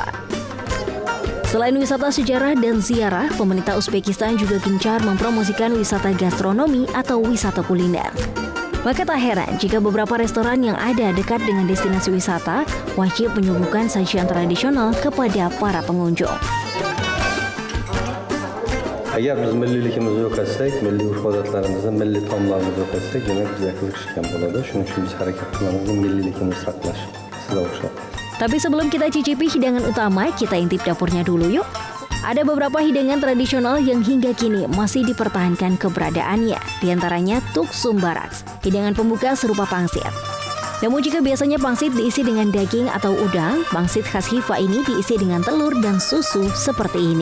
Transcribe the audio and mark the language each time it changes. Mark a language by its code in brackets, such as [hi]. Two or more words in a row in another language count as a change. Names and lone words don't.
[id] Selain wisata sejarah dan ziarah, pemerintah Uzbekistan juga gencar mempromosikan wisata gastronomi atau wisata kuliner. Maka tak heran jika beberapa restoran yang ada dekat dengan destinasi wisata wajib menyuguhkan sajian tradisional kepada para pengunjung. [uz] Eğer biz milliligimizni yo'q etsak, milliy urf-odatlarimizni, milliy taomlarimizni yo'q etsak, demak bizga kirishgan bo'ladi. Shuning uchun biz harakat qilamiz milliligimizni saqlash. Sizga o'xshab. [id] Tapi sebelum kita cicipi hidangan utama, kita intip dapurnya dulu yuk. Ada beberapa hidangan tradisional yang hingga kini masih dipertahankan keberadaannya. Di antaranya tuksum baraks, hidangan pembuka serupa pangsit. Namun jika biasanya pangsit diisi dengan daging atau udang, pangsit khas Khiva ini diisi dengan telur dan susu seperti ini.